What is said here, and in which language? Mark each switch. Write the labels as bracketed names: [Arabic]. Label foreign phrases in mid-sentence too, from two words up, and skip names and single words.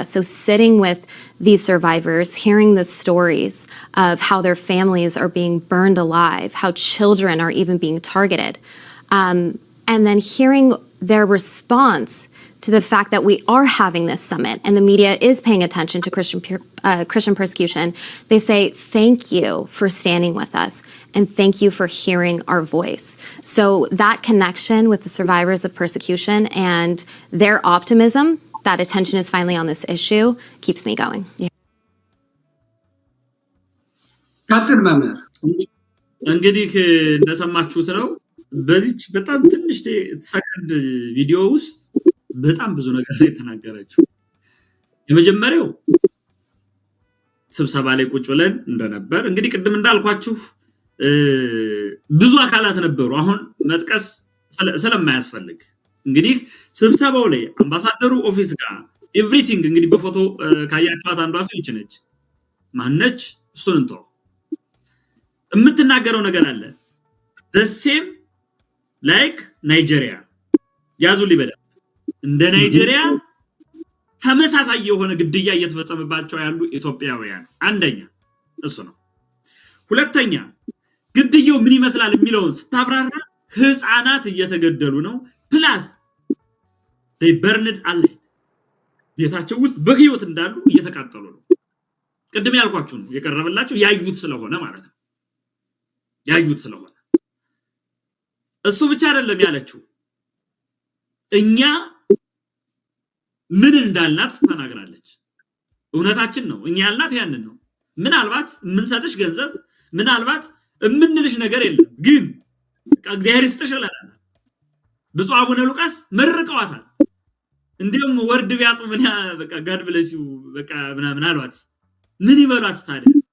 [English] So sitting with these survivors, hearing the stories of how their families are being burned alive, how children are even being targeted, and then hearing their response to the fact that we are having this summit and the media is paying attention to Christian persecution. They say, thank you for standing with us and thank you for hearing our voice. So that connection with the survivors of persecution and their optimism that attention is finally on this issue keeps me going. [Amharic] እንግዲህ እንደሰማችሁት ነው። በዚች በጣም ትንሽ ሰከንድ ቪዲዮ ውስጥ በጣም ብዙ ነገር ነው የተናገረችው። የመጀመሪያው ስብሰባ ላይ ቁጭ ብለን እንደነበር እንግዲህ ቅድም እንዳልኳችሁ ብዙ አካላት ነበሩ። አሁን መጥቀስ ስለማያስፈልግ እንግዲህ ስብሰባው ላይ አምባሳደሩ ኦፊስ ጋር ኤቭሪቲንግ እንግዲህ በፎቶ ካያችኋት አንዷ ሰው ይች ነች። ማነች? እሱን እንተው። የምትናገረው ነገር አለ [English] the same like [Amharic] ናይጄሪያ ያዙ ሊበዳ እንደ ናይጄሪያ ተመሳሳይ የሆነ ግድያ እየተፈጸመባቸው ያሉ ኢትዮጵያውያን አንደኛ እሱ ነው። ሁለተኛ ግድያው ምን ይመስላል የሚለውን ስታብራራ ህፃናት እየተገደሉ ነው። [English] plus they burned alive [Amharic] ቤታቸው ውስጥ በህይወት እንዳሉ እየተቃጠሉ ነው። ቅድም ያልኳችሁ ነው የቀረበላቸው ያዩት ስለሆነ ማለት ነው። ያዩት ስለሆነ እሱ ብቻ አይደለም ያለችው እኛ ምን እንዳልናት ተናግራለች። እውነታችን ነው። እኛ ያልናት ያንን ነው። ምናልባት ምንሰጥሽ ገንዘብ ምናልባት ምንልሽ ነገር የለም ግን እግዚአብሔር ይስጥሽ ይላል። ብፁዕ አቡነ ሉቃስ መርቀዋታል። እንዲሁም ወርድ ቢያጡ ምን በቃ ጋድ ብለሽ በቃ ምናምን አሏት። ምን ይበሏት ታዲያ?